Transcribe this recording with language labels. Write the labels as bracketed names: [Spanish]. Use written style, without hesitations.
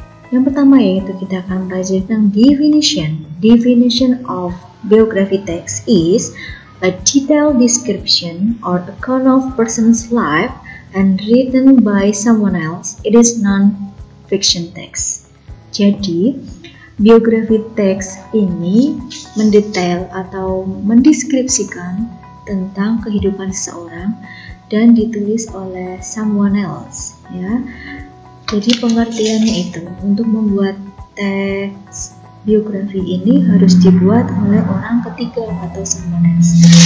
[Indonesian] Yang pertama yaitu kita akan belajar tentang definition. [English] Definition of biography text is a detailed description or account of person's life and written by someone else. It is non-fiction text. [Indonesian] Jadi, biografi teks ini mendetail atau mendeskripsikan tentang kehidupan seseorang dan ditulis oleh [English] someone else. [Indonesian] Ya, jadi pengertiannya itu untuk membuat teks biografi ini harus dibuat oleh orang ketiga atau [English] someone else.